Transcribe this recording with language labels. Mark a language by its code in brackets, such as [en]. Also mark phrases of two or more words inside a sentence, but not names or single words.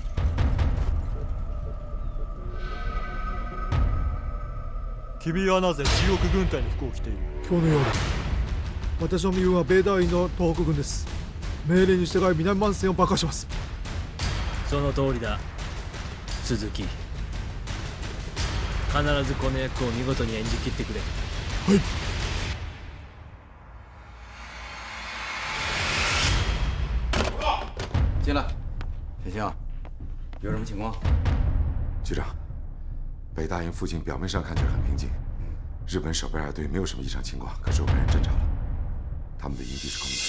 [ja] 君はなぜ中国軍隊の服を着ている？今日の夜、私の身分は米大の東北軍です。命令に従い南万戦を爆破します。その通りだ、鈴木。必ずこの役を見事に演じ切ってくれ。はい。 [zh] 进来，铁星，有什么情况？局长，北大营附近表面上看起来很平静，日本守备二队没有什么异常情况，可是我被人侦查了，他们的营地是空